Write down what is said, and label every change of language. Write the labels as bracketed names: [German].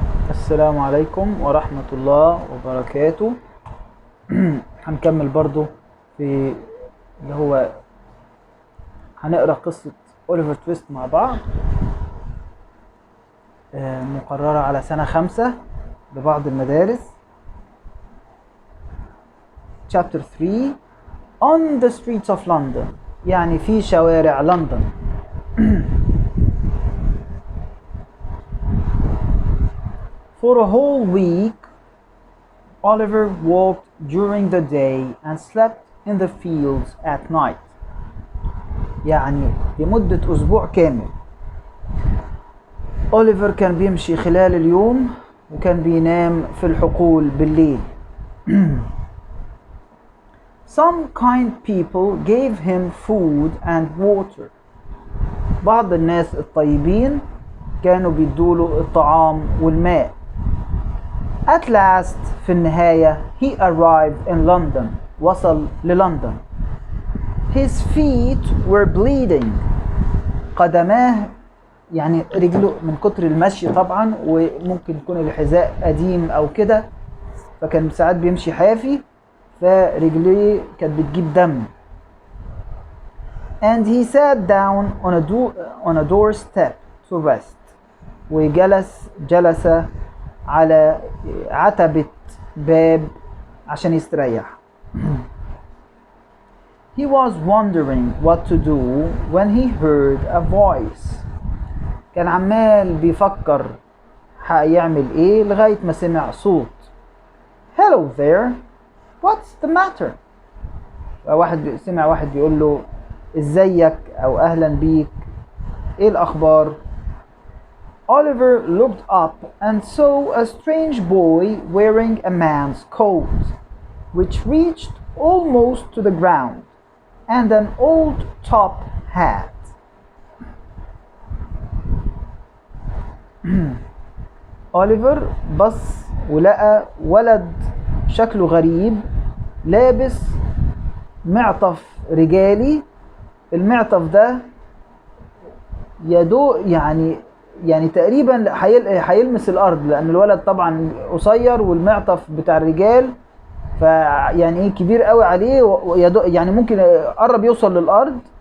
[Arabic] السلام عليكم ورحمة الله وبركاته. هنكمل برضو في اللي هو هنقرأ قصة أوليفر تويست مع بعض، مقررة على سنة 5 ببعض المدارس. [English] chapter 3 on the streets of London، [Arabic] يعني في شوارع لندن. [English] For a whole week, Oliver walked during the day and slept in the fields at night. [Arabic] يعني لمدة أسبوع كامل أوليفر كان بيمشي خلال اليوم وكان بينام في الحقول بالليل. [English] Some kind people gave him food and water. [Arabic] بعض الناس الطيبين كانوا بيدوله الطعام والماء. [English] At last [Arabic] في النهاية [English] he arrived in London. [Arabic] وصل للندن. [English] His feet were bleeding. [Arabic] قدماه يعني رجله من كتر المشي طبعا، وممكن يكون الحذاء قديم أو كده، فكان ساعات بيمشي حافي فرجليه كانت بتجيب دم. [English] And he sat down on a doorstep to rest. [Arabic] جلس على عتبة باب عشان يستريح. [English] He was wondering what to do when he heard a voice. [Arabic] كان عمال بيفكر هيعمل ايه لغاية ما سمع صوت. [English] Hello there, what's the matter؟ [Arabic] سمع واحد بيقول له ازيك او اهلا بيك، ايه الاخبار؟ [English] Oliver looked up and saw a strange boy wearing a man's coat, which reached almost to the ground, and an old top hat. [Arabic] أوليفر بص ولقى ولد شكله غريب لابس معطف رجالي. المعطف ده يدو يعني تقريبا هيلمس الارض، لان الولد طبعا قصير والمعطف بتاع الرجال فيعني ايه كبير قوي عليه، يعني ممكن قرب يوصل للارض.